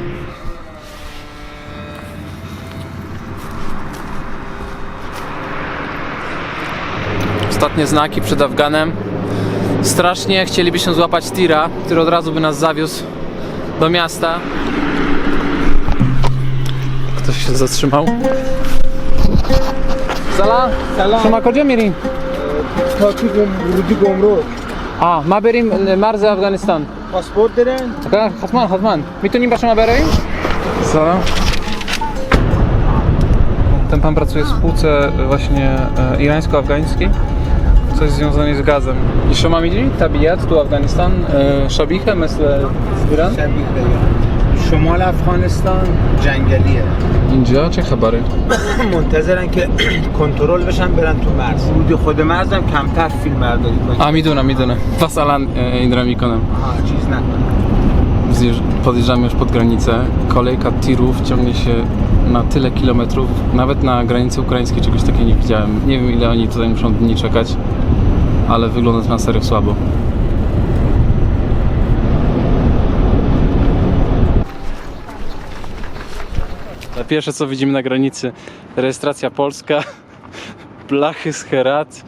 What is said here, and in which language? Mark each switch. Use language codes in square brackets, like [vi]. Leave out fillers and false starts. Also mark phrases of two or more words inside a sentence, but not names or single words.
[pl] Ostatnie znaki przed Afganem. Strasznie chcielibyśmy złapać tira, który od razu by nas zawiózł do miasta. Ktoś się zatrzymał. Salam. [fa] سلام شما کجا میرین؟ ورودی گمرک ما بریم مرز افغانستان. پاسپورت دارن؟ حتما. میتونیم با شما بریم؟ Salam. [pl] Ten pan pracuje w spółce właśnie irańsko-afgańskiej. Coś związane z gazem. [fa] I شما میدونید طبیعت تو افغانستان شبیه مثل ایران؟ شبیه شمال افغانستان جنگلیه. اینجا چه خبره؟ منتظرن که کنترل بشن برن تو مرز. ورودی خود مرز هم کمتر فیلم برداری کنن. میدونم. پس الان این را میکنم. چیز نکنن. [pl] Podjeżdżamy już pod granicę. Kolejka tirów ciągnie się na tyle kilometrów. Nawet na granicy ukraińskiej czegoś takiego nie widziałem. Nie wiem, ile oni tutaj muszą dni czekać, ale wygląda to na serio słabo. Pierwsze co widzimy na granicy, rejestracja polska, blachy z Herat.